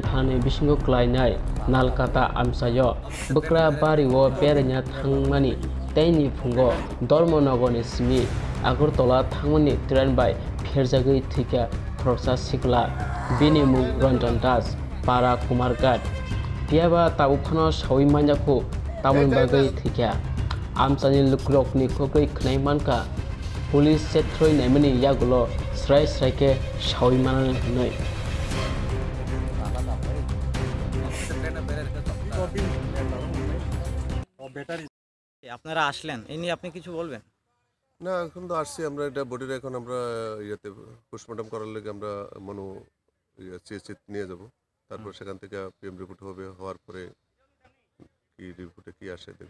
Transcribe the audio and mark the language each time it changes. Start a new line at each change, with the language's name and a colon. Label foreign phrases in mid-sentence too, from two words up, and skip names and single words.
Kok Borok: thani bisingo klainai nalkata amsayo bakra bari wo berenya thangmani taini phungo dormonogoni simi agartala thangmani tren bai pherjagai thika khorsa sikla bini mung ranjan das para kumar gat piaba tabuphano sawi manjako tamon bagai thika amsani lukrokni khokoi khnai manka police setroi naimani yagulo srai sraike sawi manan noi
Bangla: আপনারা আসলেন এই নিয়ে আপনি কিছু বলবেন? না এখন তো আসছি আমরা এটা বডির এখন আমরা ইয়েতে পোস্টমর্টম করার লেগে আমরা মনো চিত নিয়ে যাব তারপর সেখান থেকে
English: PM report
Bangla: হবে হওয়ার পরে কি রিপোর্টে কি আসে দেখব।